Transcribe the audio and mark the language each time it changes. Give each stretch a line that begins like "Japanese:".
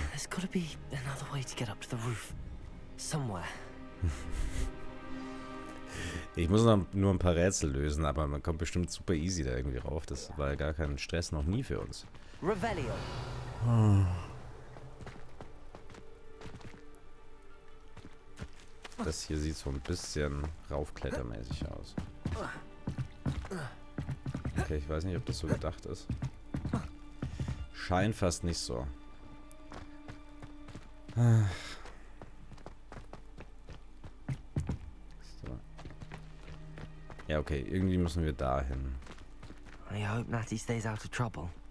English: There's gotta be another way to get up to the roof. Somewhere.
German: Ich muss noch nur ein paar Rätsel lösen, aber man kommt bestimmt super easy da irgendwie rauf. Das war ja gar kein Stress, noch nie für uns. Revelio. Das hier sieht so ein bisschen raufklettermäßig aus. Okay, ich weiß nicht, ob das so gedacht ist. Scheint fast nicht so. So. Ja, okay, irgendwie müssen wir dahin.
English: I hope Natty stays out of trouble.